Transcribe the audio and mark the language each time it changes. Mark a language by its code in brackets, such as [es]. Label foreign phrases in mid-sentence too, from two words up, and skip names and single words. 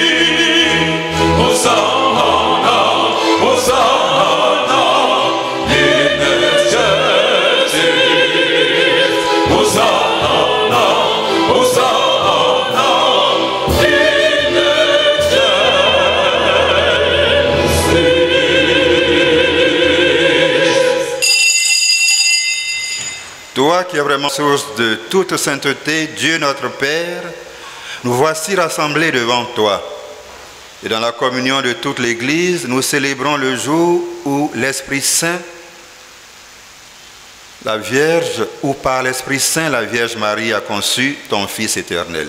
[la] Hosanna, Hosanna, in excelsis. Hosanna, Hosanna, in excelsis. [fr] Toi qui es vraiment source de toute sainteté, Dieu notre Père, nous voici rassemblés devant toi. Et dans la communion de toute l'Église, nous célébrons le jour où l'Esprit Saint, la Vierge, ou par l'Esprit Saint, la Vierge Marie a conçu ton Fils éternel.